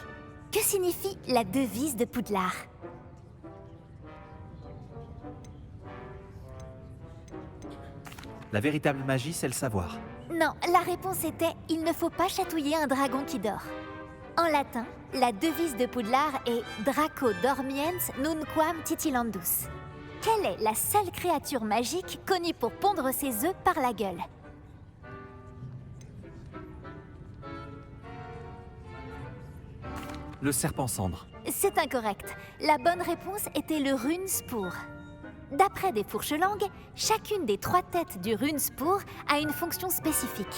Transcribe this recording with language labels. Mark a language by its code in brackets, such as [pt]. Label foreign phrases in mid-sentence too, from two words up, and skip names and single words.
[fr] Que signifie la devise de Poudlard? La véritable magie, c'est le savoir. Non, la réponse était « Il ne faut pas chatouiller un dragon qui dort ». En latin, la devise de Poudlard est « [la] Draco dormiens nunquam titilandus ». [fr] Quelle est la seule créature magique connue pour pondre ses œufs par la gueule? Le serpent cendre. C'est incorrect. La bonne réponse était le Runespoor. D'après des fourches-langues, chacune des 3 têtes du Runespoor a une fonction spécifique.